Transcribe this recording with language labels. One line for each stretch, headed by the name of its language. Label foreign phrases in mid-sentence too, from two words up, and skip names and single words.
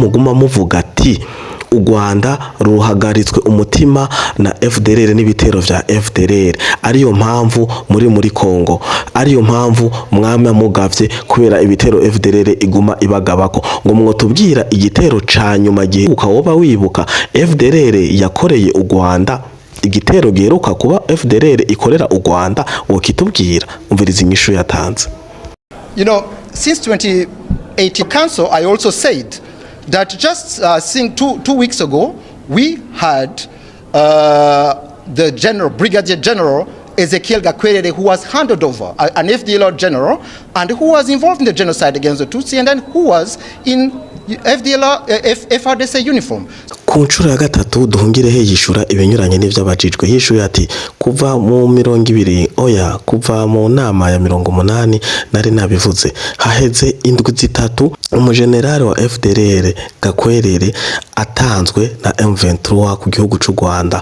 Rundi: muguma muvuga ati u Rwanda ruhagaritswe umutima na FDLR n'ibitero vya FDLR ariyo mpamvu muri Kongo ariyo mpamvu mwamwe mugavye kubera ibitero FDLR iguma ibagabako ngo mwotubwira igitero ca nyuma gihe ukawoba wibuka FDLR yakoreye u Rwanda igitero geruka kuba FDLR ikorera u Rwanda wokitubwira umviriza inyishu yatanze.
English: You know, since 2018 council I also said that just seeing two weeks ago, we had the Brigadier General Ezekiel Gakwerere, who was handed over, an FDLR general, and who was involved in the genocide against the Tutsi, and then who was in FRDC uniform.
Rundi: ku nshuro ya gatatu Nduhungirehe yishura ibinyuranye n'ivyo abajijwe. Yishuye ati kuva mu 20 kuva mu nama ya 80 nari nabivuze haheze indwi zitatu umujenerali wa FDLR Gakwerere atanzwe na M23 ku gihugu c'u Rwanda.